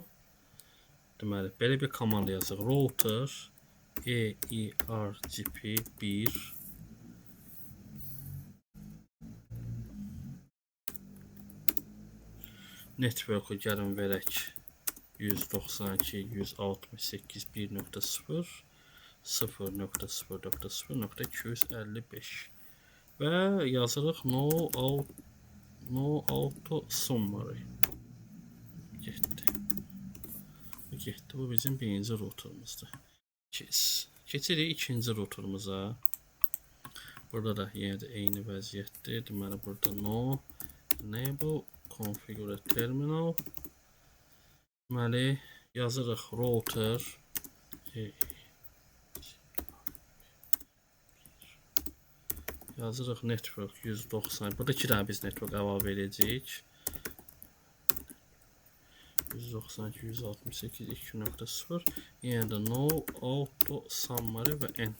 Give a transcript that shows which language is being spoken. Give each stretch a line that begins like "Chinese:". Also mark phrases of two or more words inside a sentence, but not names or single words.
Azerbaijani: Deməli, belə bir komanda yazıq. Router ERGP1 network'u gəlin verək 192.168.1.0 0.0.0.255 və yazırıq
English: no auto summary.
Azerbaijani: Getdi. Bu bizim birinci routerımızdır. Keçirik ikinci routerımıza. Burada da yenə də eyni vəziyyətdir. Deməli, burada
English: no enable configure terminal.
Azerbaijani: Deməli, yazırıq router yazırıq network 190. Burada 2 dənə biz network əlavə edəcəyik. 192.168.2.0 yenə də
English: no auto summary
Azerbaijani: və end.